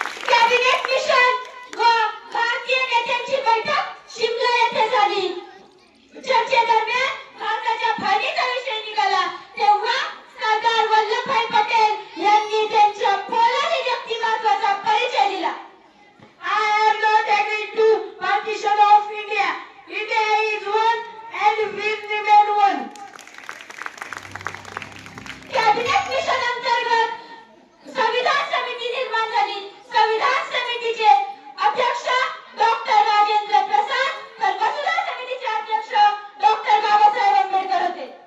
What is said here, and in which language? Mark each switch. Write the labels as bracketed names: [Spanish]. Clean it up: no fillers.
[Marathi] Cabinet mission व भारतीय नेत्यांची बैठक शिमला येथे झाली. चर्चेदरम्यान भारताच्या फायद्याचा विषय निघाला. तेव्हा सरदार वल्लभभाई पटेल यांनी त्यांच्या पोलादी व्यक्तिमत्वाचा परिचय दिला. [English] I am not agreed to partition of India. India is one and will remain one. [Marathi] Cabinet mission अंतर्गत संविधान समिती निर्माण झाली. संविधान समितीचे अध्यक्ष डॉक्टर राजेंद्र प्रसाद तर मसुदा समितीचे अध्यक्ष डॉक्टर बाबासाहेब आंबेडकर होते.